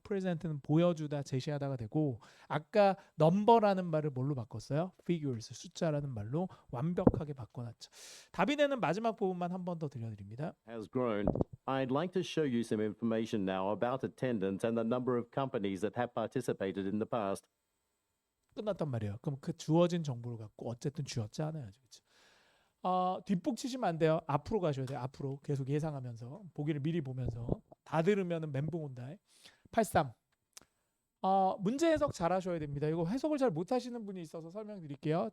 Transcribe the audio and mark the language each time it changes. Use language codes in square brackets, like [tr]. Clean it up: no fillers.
[ko] present는 보여주다, 제시하다가 되고 아까 number라는 말을 뭘로 바꿨어요? figures, 숫자라는 말로 완벽하게 바꿔놨죠. 답이 되는 마지막 부분만 한 번 더 들려드립니다. [en] has grown. I'd like to show you some information now about attendance and the number of companies that have participated in the past. [ko] 끝났단 말이에요. 그럼 그 주어진 정보를 갖고 어쨌든 쥐었잖아요. 그렇죠? 뒷북 치시면 안 돼요. 앞으로 가셔야 돼요. 앞으로 계속 예상하면서 보기를 미리 보면서 다 들으면은 멘붕 온다. 83. 문제 해석 잘 하셔야 됩니다. 이거 해석을 잘 못 하시는 분이 있어서 설명드릴게요.